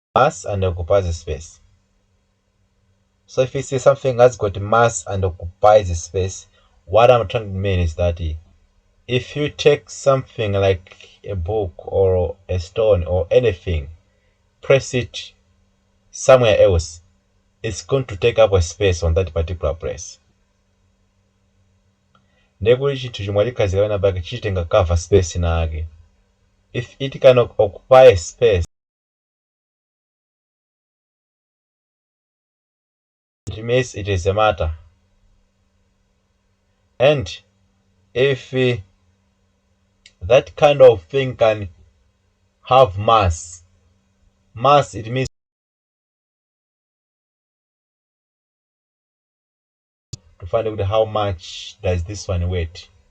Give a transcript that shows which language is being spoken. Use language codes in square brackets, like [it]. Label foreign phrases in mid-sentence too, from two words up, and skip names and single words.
[en] mass and occupies the space. So if you see something has got mass and occupies the space, what I'm trying to mean is that if you take something like a book or a stone or anything, press it somewhere else, it's going to take up a space on that particular place. [ny] Ndekuli chinthu chomwe chikazikana pake chitenga [en] cover space [ny] nake. [en] If it can occupy a space, it means it is a matter. And if that kind of thing can have mass, it means to find out how much does this one weight.